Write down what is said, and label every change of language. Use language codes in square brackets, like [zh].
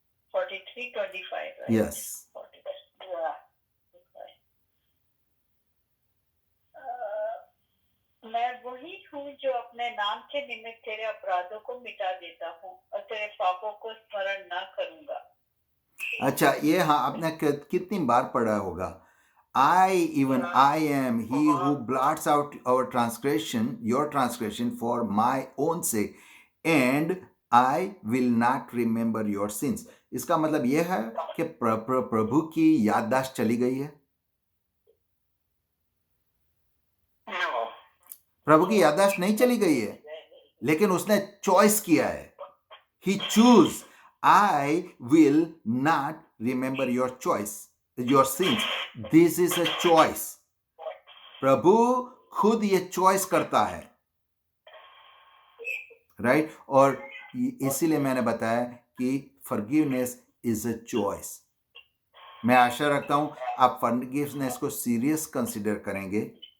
[en] Forty-three 25, right? Yes. 40. Yeah. Okay. [hi] मैं वही हूँ जो अपने नाम के निमित्त तेरे अपराधों को मिटा देता हूँ और तेरे पापों को स्मरण न करूंगा। अच्छा, ये हाँ आपने कितनी बार पढ़ा होगा, [en] I am he who blots out our transgression, your transgression for my own sake, and I will not remember your sins। [hi] इसका मतलब यह है कि प्रभु की याददाश्त चली गई है। [en] No. [hi] प्रभु की याददाश्त नहीं चली गई है, लेकिन उसने चॉइस किया है. [en] He choose, I will not remember your choice, your sins. This is a choice. [hi] प्रभु खुद ये चॉइस करता है, राइट? और इसीलिए मैंने बताया कि [en] Forgiveness is a choice. [hi] मैं आशा रखता हूं आप फॉरगिवनेस को सीरियस कंसीडर करेंगे.